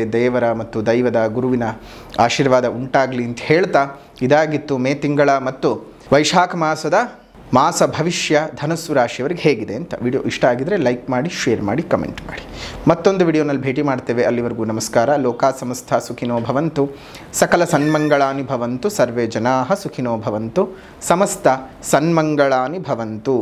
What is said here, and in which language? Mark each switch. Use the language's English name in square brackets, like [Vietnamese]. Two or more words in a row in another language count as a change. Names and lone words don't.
[Kannada] ದೇವರ ಮತ್ತು ದೈವದ ಗುರುವಿನ ಆಶೀರ್ವಾದ ಉಂಟಾಗಲಿ ಅಂತ ಹೇಳ್ತಾ, ಇದಾಗಿತ್ತು ಮೇ ತಿಂಗಳ ಮತ್ತು ವೈಶಾಖ ಮಾಸದ ಮಾಸ ಭವಿಷ್ಯ ಧನಸ್ಸು ರಾಶಿಯವರಿಗೆ ಹೇಗಿದೆ ಅಂತ. ವಿಡಿಯೋ ಇಷ್ಟ ಆಗಿದರೆ ಲೈಕ್ ಮಾಡಿ, ಶೇರ್ ಮಾಡಿ, ಕಮೆಂಟ್ ಮಾಡಿ. ಮತ್ತೊಂದು ವಿಡಿಯೋನಲ್ಲಿ ಭೇಟಿ ಮಾಡ್ತೇವೆ. ಅಲ್ಲಿವರೆಗೂ ನಮಸ್ಕಾರ. [Sanskrit] ಲೋಕ ಸಮಸ್ತ ಸುಖಿನೋ ಭವಂತು, ಸಕಲ ಸನ್ಮಂಗಳಾನಿ ಭವಂತು, ಸರ್ವೇ ಜನಾಃ ಸುಖಿನೋ ಭವಂತು, ಸಮಸ್ತ ಸನ್ಮಂಗಳಾನಿ ಭವಂತು.